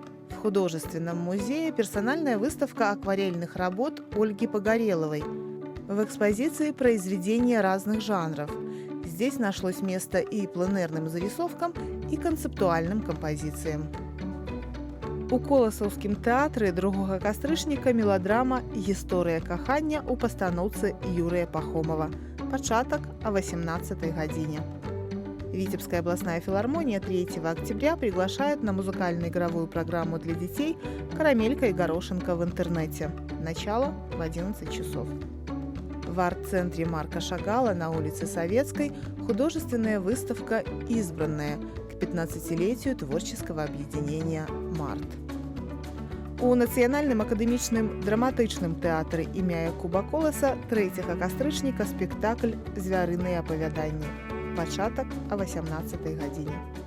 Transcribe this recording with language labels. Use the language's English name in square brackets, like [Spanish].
[Russian] В художественном музее персональная выставка акварельных работ Ольги Погореловой. В экспозиции произведения разных жанров. Здесь нашлось место и пленэрным зарисовкам, и концептуальным композициям. [Belarusian] У Коласаўскім тэатры 2 кастрычніка меладрама «Гісторыя кахання» у пастаноўцы Юрыя Пахомова. Пачатак о 18 године. [Russian] Витебская областная филармония 3 октября приглашает на музыкально-игровую программу для детей «Карамелька и горошинка в интернете». Начало в 11 часов. В арт-центре Марка Шагала на улице Советской художественная выставка «Избранная» к 15-летию творческого объединения «Март». [Belarusian] У Нацыянальным акадэмічным драматычным тэатры імя Якуба Коласа 3 кастрычніка спектакль «Звярыныя апавяданні». Пачатак о 18 године.